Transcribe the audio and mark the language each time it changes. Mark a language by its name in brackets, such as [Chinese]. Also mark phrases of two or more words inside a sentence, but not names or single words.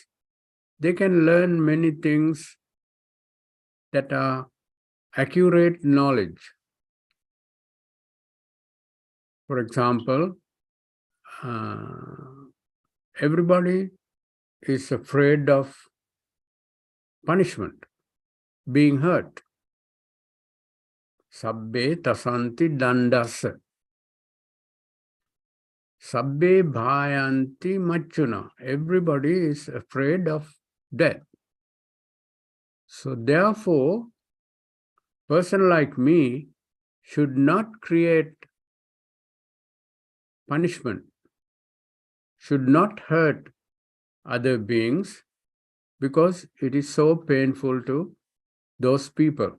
[English] They can learn many things that are accurate knowledge. For example, everybody is afraid of punishment, being hurt. [Pali] Sabbe tasanti dandasa. Sabbe bhayanti machuna. [English] Everybody is afraid of death. So therefore, person like me should not create punishment, should not hurt other beings, because it is so painful to those people.